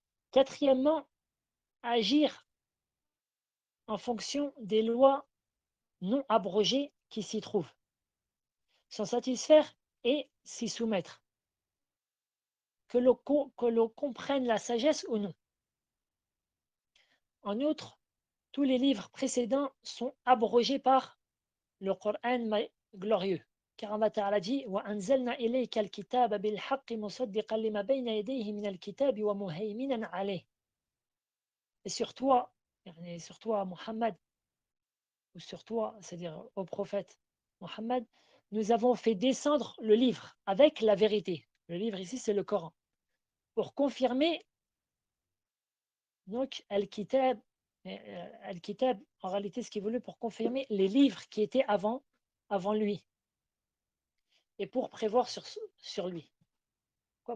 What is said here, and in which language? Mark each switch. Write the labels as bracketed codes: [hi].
[fr] Quatrièmement, agir en fonction des lois non abrogées qui s'y trouvent, s'en satisfaire et s'y soumettre, que l'on comprenne la sagesse ou non. En outre, tous les livres précédents sont abrogés par le Coran glorieux. Car Allah Ta'ala dit [ar] وَأَنزَلْنَا إِلَيْكَ الْكِتَابَ بِالْحَقِّ مُصَدِّقًا لِمَا بَيْنَ يَدَيْهِ مِنَ الْكِتَابِ وَمُهَيْمِنًا عَلَيْهِ. [fr] Et sur toi, Muhammad, ou sur toi, c'est-à-dire au prophète Muhammad, nous avons fait descendre le livre avec la vérité. Le livre ici, c'est le Coran. Pour confirmer, donc, Al-Kitab, en réalité, ce qui est voulu pour confirmer les livres qui étaient avant lui et pour prévoir sur lui. Pourquoi?